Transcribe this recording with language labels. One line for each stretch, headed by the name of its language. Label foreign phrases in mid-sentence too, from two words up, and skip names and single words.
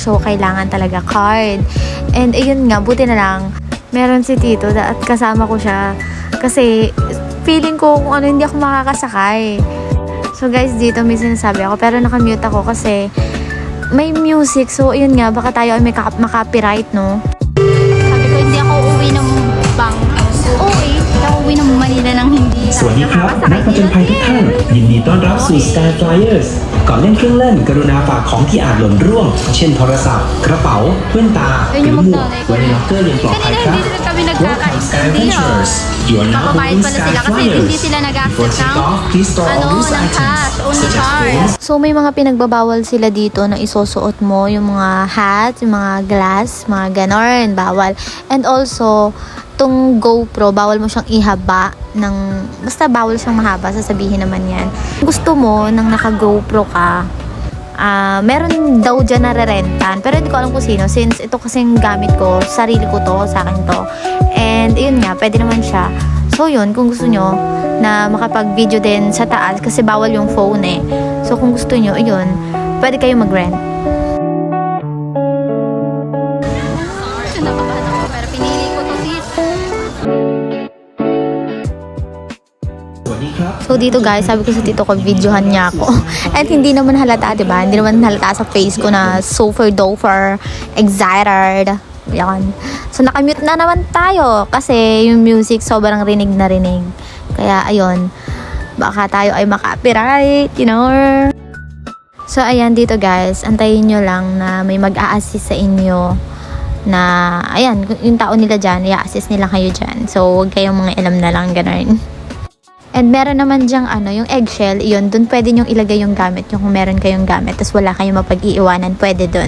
Filipino: So kailangan talaga card. And ayun nga, buti na lang meron si Tito at kasama ko siya kasi feeling ko kung hindi ako makakasakay.
English: So guys,
Filipino: dito may sinasabi ako pero nakamute ako kasi may music. So ayun nga, baka tayo ay may makapiright, no? Sabi ko, hindi ako uuwi ng bang. Uuwi. Hindi ako uuwi ng Manila nang hindi
Thai: สวัสดีครับนักผจญภัยทุกท่านยินดีต้อนรับสู่ Sky Flyers ก่อนเล่นเครื่องเล่นกรุณาฝากของที่อาจหล่นร่วงเช่นโทรศัพท์กระเป๋าแว่นตาหรือหมวกไว้ในล็อกเกอร์อย่างปลอดภัยครับ
English: Welcome Sky Adventurers You are now boarding Sky Flyers Before takeoff please store all loose items such as phones
Filipino: So may mga pinagbabawal sila dito na isusuot mo, yung mga hat, yung mga glass, mga ganon, bawal.
English: And also,
Filipino: tong GoPro, bawal mo siyang ihaba ng, basta bawal siyang mahaba, sasabihin naman yan. Kung gusto mo, nang naka-GoPro ka, meron daw dyan na re-rentan. Pero hindi ko alam kung sino, since ito kasing gamit ko, sarili ko to, sa akin to. And yun nga, pwede naman siya. So yun, kung gusto nyo na makapag-video din sa taas, kasi bawal yung phone eh. So kung gusto nyo, yun, pwede kayo mag-rent. Nakabahan ako, pero pinili ko to, sis.
Thai: สวัสดีครับ
Filipino: So dito guys, sabi ko sa tito ko, videohan niya ako. And hindi naman halata, diba? Hindi naman halata sa face ko na
English: super doper, excited.
Filipino: Yan. So nakamute na naman tayo kasi yung music sobrang rinig na rinig. Kaya ayun, baka tayo ay maka-copyright,
English: you know.
Filipino: So ayan dito guys, antayin nyo lang na may mag-a-assist sa inyo na, ayan, yung tao nila dyan, i-assist nila kayo dyan. So huwag kayong mga alam na lang, ganun. And meron naman dyang yung eggshell, yun, dun pwede nyong ilagay yung gamit, yung kung meron kayong gamit, tapos wala kayong mapag-iiwanan, pwede dun.